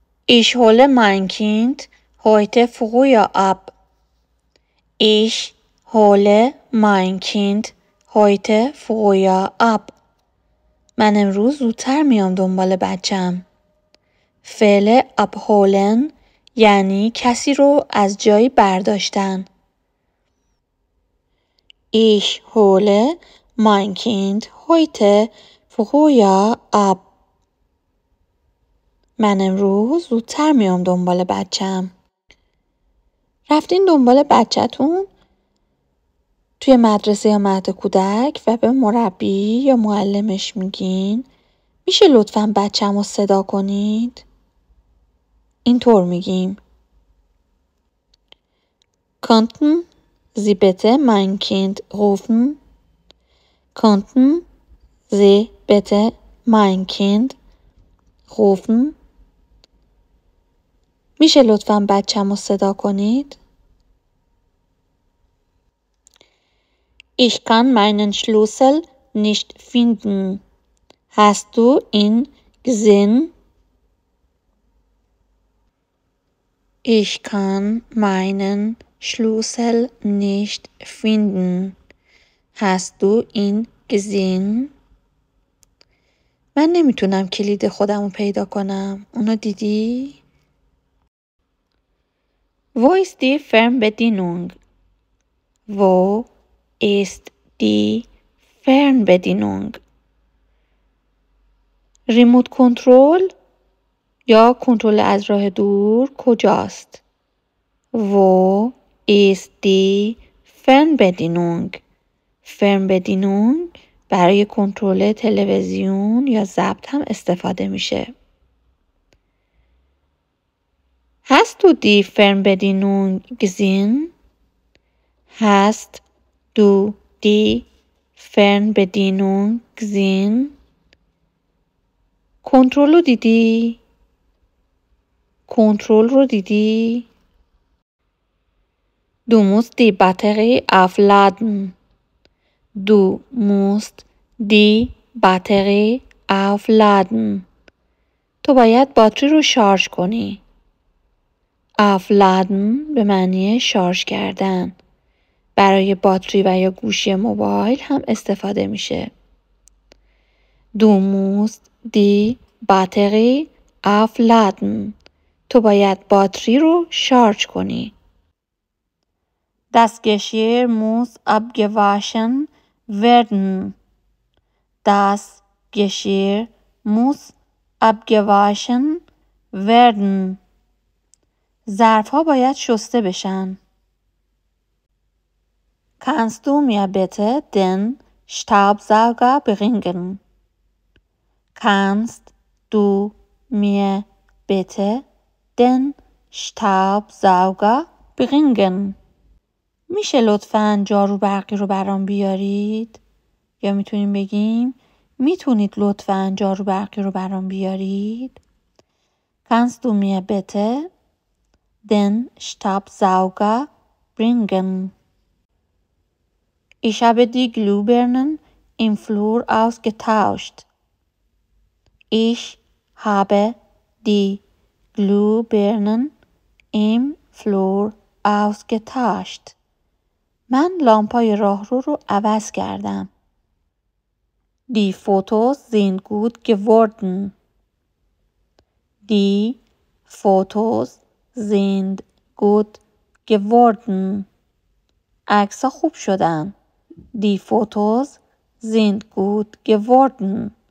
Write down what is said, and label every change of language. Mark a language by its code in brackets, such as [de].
[de] Ich hole mein Kind heute früher ab. Ich hole mein Kind heute früher ab. [fa] من امروز زودتر میام دنبال بچم. فعل abholen یعنی کسی رو از جایی برداشتن. [de] Ich hole mein Kind heute früher ab. [fa] من امروز زودتر میام دنبال بچم. رفتین دنبال بچه‌تون توی مدرسه یا مهد کودک و به مربی یا معلمش میگین میشه لطفاً بچه‌مو رو صدا کنید؟ اینطور میگیم. [de] Könnten Sie bitte mein Kind rufen? Könnten Sie bitte mein Kind rufen? [fa] میشه لطفاً بچه‌مو رو صدا کنید؟ [de] Ich kann meinen Schlüssel nicht finden. Hast du ihn gesehen? Ich kann meinen Schlüssel nicht finden. Hast du ihn gesehen? [fa] من نمیتونم کلید خودم رو پیدا کنم. اونو دیدی؟ [de] Wo ist die Fernbedienung? Wo ist die Fernbedienung? [fa] ریموت کنترل یا کنترل از راه دور کجاست؟ [de] Wo ist die Fernbedienung? [fa] Fernbedienung برای کنترل تلویزیون یا ضبط هم استفاده میشه. [de] Hast du die Fernbedienung gesehen? Hast du die Fernbedienung gesehen? [fa] کنترل رو دیدی؟ کنترل رو دیدی؟ [de] Du musst die Batterie aufladen. Du musst die Batterie aufladen. [fa] تو باید باتری رو شارژ کنی. aufladen به معنی شارژ کردن. برای باتری و یا گوشی موبایل هم استفاده میشه. [de] Du musst die Batterie aufladen. [fa] تو باید باتری رو شارژ کنی. [de] Das Geschirr muss abgewaschen werden. Das Geschirr muss abgewaschen werden. [fa] ظرف‌ها باید شسته بشن. [de] Kannst du mir bitte den Staubsauger bringen? Kannst du mir bitte den Staubsauger bringen? [fa] میشه لطفاً جارو برقی رو برام بیارید؟ یا میتونیم بگیم میتونید لطفاً جارو برقی رو برام بیارید؟ [de] Kannst du mir bitte den Staubsauger bringen? Ich habe die Glühbirnen im Flur ausgetauscht. Ich habe die Glühbirnen im Flur ausgetauscht. [fa] من لامپای راهرو رو عوض کردم. [de] Die Fotos sind gut geworden. Die Fotos sind gut geworden. [fa] عکس‌ها خوب شدن. [de] Die Fotos sind gut geworden.